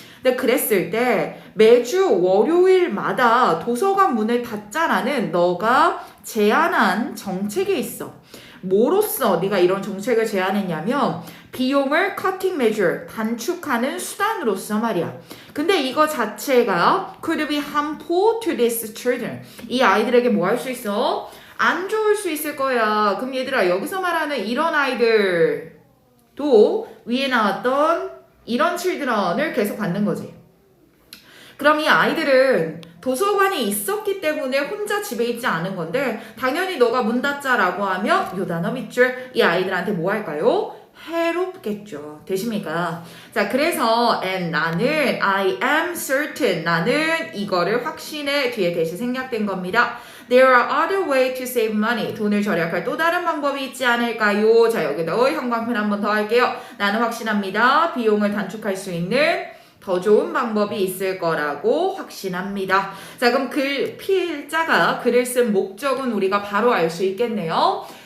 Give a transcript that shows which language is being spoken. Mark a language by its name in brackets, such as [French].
[Korean] 근데 그랬을 때 매주 월요일마다 도서관 문을 닫자라는 너가 제안한 정책이 있어. 뭐로써 네가 이런 정책을 제안했냐면 비용을 [English] cutting measure, [Korean] 단축하는 수단으로서 말이야. 근데 이거 자체가 [English] could be harmful to these children. [Korean] 이 아이들에게 뭐 할 수 있어? 안 좋을 수 있을 거야. 그럼 얘들아, 여기서 말하는 이런 아이들도 위에 나왔던 이런 children을 계속 받는 거지. 그럼 이 아이들은 도서관에 있었기 때문에 혼자 집에 있지 않은 건데, 당연히 너가 문 닫자라고 하면 요 단어 밑줄, 이 아이들한테 뭐 할까요? 해롭겠죠. 되십니까? 자, 그래서 and 나는 [English] I am certain, [Korean] 나는 이거를 확신해 뒤에 대시 생략된 겁니다. [English] There are other ways to save money. [Korean] 돈을 절약할 또 다른 방법이 있지 않을까요? 자, 여기다 형광펜 한 번 더 할게요. 나는 확신합니다. 비용을 단축할 수 있는 더 좋은 방법이 있을 거라고 확신합니다. 자, 그럼 필자가 글을 쓴 목적은 우리가 바로 알 수 있겠네요.